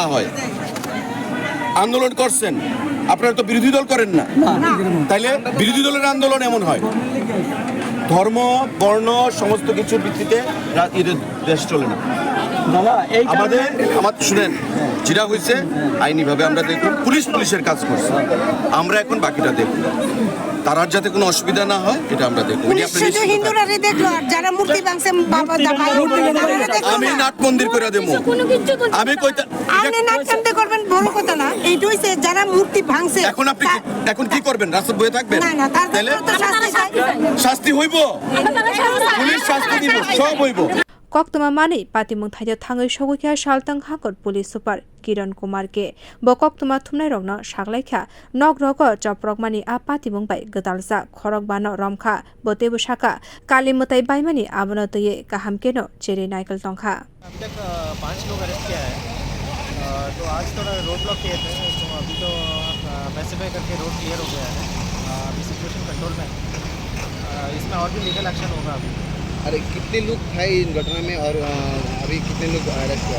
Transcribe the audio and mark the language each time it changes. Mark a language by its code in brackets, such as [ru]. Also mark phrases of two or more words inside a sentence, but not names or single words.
[bn] হয় আন্দোলন করছেন আপনারা তো বিরোধী দল করেন না তাইলে বিরোধী দলের আন্দোলন এমন হয় ধর্ম বর্ণ সমস্ত কিছুর ভিত্তিতে দেশ চলে না আমাদের শুনেন যেটা হয়েছে আইনিভাবে আমরা দেখুন পুলিশের কাজ করছে আমরা এখন বাকিটা দেখব তার যাতে কোনো অসুবিধা না হয় এটা আমরা দেখব আমি নাট মন্দির করে দেবো আমি যারা মূর্তি ভাঙছে এখন কি করবেন রাস্তা বয়ে থাকবেন তাহলে শাস্তি হইব পুলিশ শাস্তি দিব সব হইব [trp] koktuma mani patimwngo thaio thangwi sogwi kha saltang hakor [en] police super [trp] kiran kumar ke bo koktuma thumnai rokno saklai kha nok rogo choprokmani a patimwngo bai gdalsa khorok bano romkha bo tebu saka kali mutai bai mani abono tui kaham keno cheri naikal tongkha [hi] अभी तक 5 लोग अरेस्ट किया है तो आज थोड़ा [en] road block [hi] किए थे तो अभी तो पैसिफाई करके [en] road clear [hi] हो गया है अभी [en] situation control [hi] में इसमें और भी [en] legal action [hi] होगा अभी अरे कितने लोग थे इन घटना में और अभी कितने लोग अरेस्ट हुआ